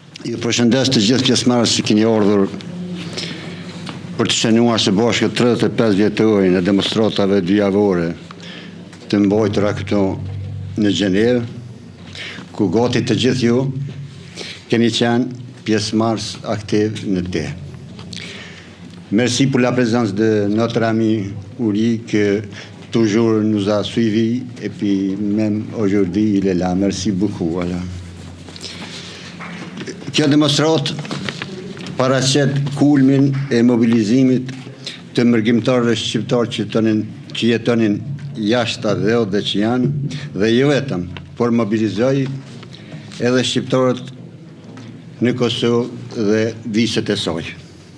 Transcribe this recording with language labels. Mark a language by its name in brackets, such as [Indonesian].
[Albanian] Ju përshëndes të gjithë pjesëmarrësit që keni ardhur për të shënuar së bashku 35 vjetorin e demonstratave dyjavore të mbajtura këtu në Gjenevë, ku gati të gjithë ju keni qenë pjesëmarrës aktiv në te. [French] Merci pour la présence de notre ami Uri qui toujours nous a suivis et puis même aujourd'hui il est là. Merci beaucoup. Voilà. [Albanian] Kjo demonstrat paraqet kulmin e mobilizimit të mërgjimtarëve shqiptar që jetonin jashtë dhe dhe që janë dhe jo vetëm, por mobilizoj edhe shqiptarët në Kosovë dhe viset e saj.